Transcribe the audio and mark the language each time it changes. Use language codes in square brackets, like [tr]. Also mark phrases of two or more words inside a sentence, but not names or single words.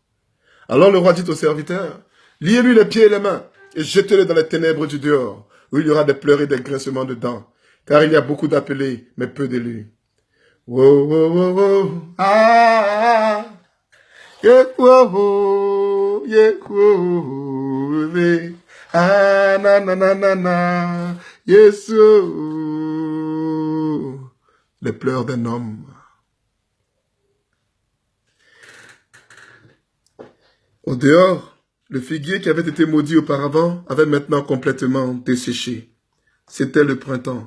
[fr] Alors le roi dit aux serviteurs, « Liez-lui les pieds et les mains et jetez-le dans les ténèbres du dehors, où il y aura des pleurs et des grincements de dents, car il y a beaucoup d'appelés, mais peu d'élus. » Wow, wow, wow, wow, ah, yeah, wow, yeah, wow, ah, na, na, na, na, na, yes, oh. Les pleurs d'un homme. Au dehors, le figuier qui avait été maudit auparavant avait maintenant complètement desséché. C'était le printemps.